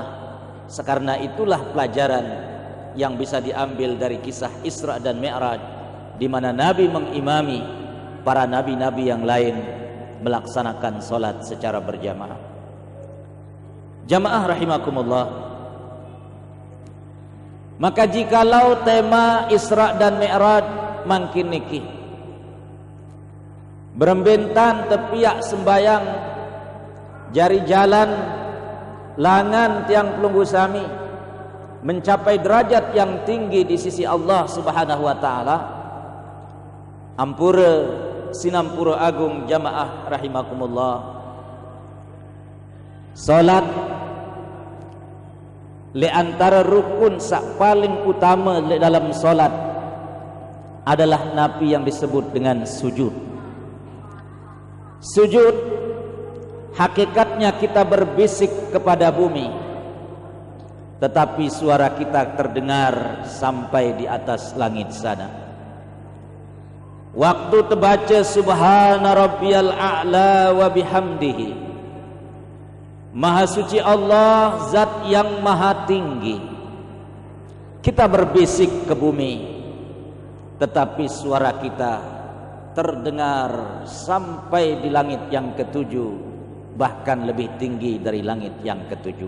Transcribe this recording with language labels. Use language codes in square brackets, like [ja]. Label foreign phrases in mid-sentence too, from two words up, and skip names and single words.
[id] Sekarang itulah pelajaran yang bisa diambil dari kisah Isra dan Mi'raj, di mana Nabi mengimami para nabi-nabi yang lain melaksanakan solat secara berjamaah. [ar] Jamaah rahimakumullah, [id] maka jikalau tema Isra dan Mi'raj [sas] mangkin niki berembentan tepiak sembayang jari jalan langan tiang pelunggu sami [id] mencapai derajat yang tinggi di sisi Allah [ar] Subhanahu wa taala, [sas] ampura sinampura agung [ar] jamaah rahimakumullah, [id] salat le antara rukun sak paling utama dalam salat adalah napi yang disebut dengan sujud. Sujud hakikatnya kita berbisik kepada bumi, tetapi suara kita terdengar sampai di atas langit sana. Waktu terbaca [ar] سبحان ربي الأعلى وبحمده, [id] maha suci Allah, zat yang maha tinggi, kita berbisik ke bumi, tetapi suara kita terdengar sampai di langit yang ketujuh, bahkan lebih tinggi dari langit yang ketujuh.